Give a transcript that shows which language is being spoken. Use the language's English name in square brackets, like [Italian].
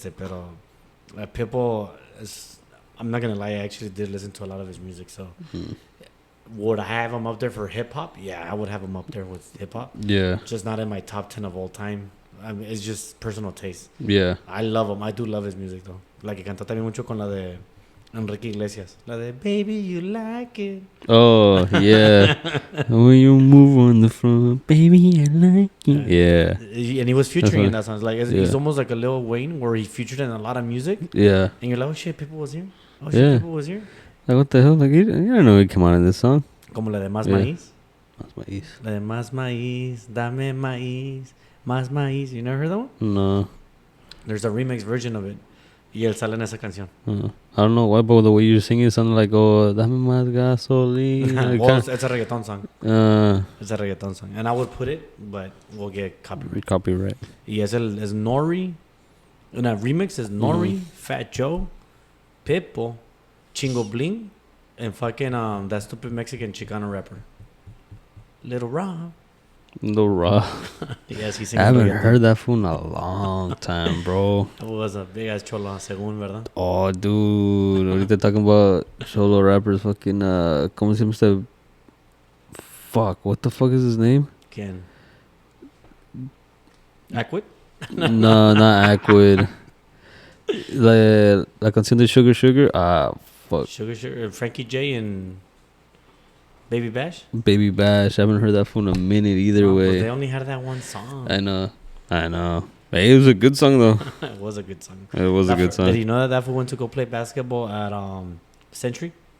[English] Pero Pitbull, I'm not gonna lie, I actually did listen to a lot of his music. So would I have him up there for hip hop? Yeah, I would have him up there with hip hop. Yeah. Just not in my top 10 of all time. I mean, it's just personal taste. Yeah. I love him. I do love his music though. [Spanish] La que canta también mucho con la de Enrique Iglesias. La de Baby You Like It. [English] Oh, yeah. When you move on the front, baby, I like it. Yeah. And he was featuring in that song. It's like Yeah. he's almost like a Lil Wayne where he featured in a lot of music. Yeah. And you're like, oh shit, Pitbull was here. Oh Yeah. shit, Pitbull was here. Like, what the hell? Like, you don't know he came out in this song. [Spanish] Como la de Más [English] Yeah. [Spanish] Maíz. [English] That's my east. [Spanish] La de Más Maíz, Dame Maíz, Más Maíz. [English] You never heard that one? No. There's a remix version of it. [Spanish] Y él sale en esa canción. [English] I don't know why, but the way you're singing it sounded like, oh, [Spanish] dame más gasolina. [English] Well, it's a reggaeton song. It's a reggaeton song. And I would put it, but we'll get copyright. Copyright. [Spanish] Y es Nori. [English] Una remix is Nori, Fat Joe, Pitbull, Chingo Bling, and fucking that stupid Mexican Chicano rapper. Little Rob. Little Raw. Yes, he's I singing. haven't reggaeton. heard that fool in a long time, bro. It was a big ass chola, [Spanish] según, ¿verdad? [English] Oh, dude. Ahorita talking about solo rappers, fucking, [Spanish] ¿cómo se llama este? [English] Fuck, what the fuck is his name? [Spanish] ¿Quién? ¿Aquid? [English] No, not Aquid. [Spanish] La canción de Sugar Sugar. [English] Ah, fuck. Sugar, Frankie J and Baby Bash? Baby Bash. I haven't heard that fool in a minute either But way. they only had that one song. I know. Hey, it was a good song, though. It was a good song. It was a good song. Did you know that fool went to go play basketball at Century?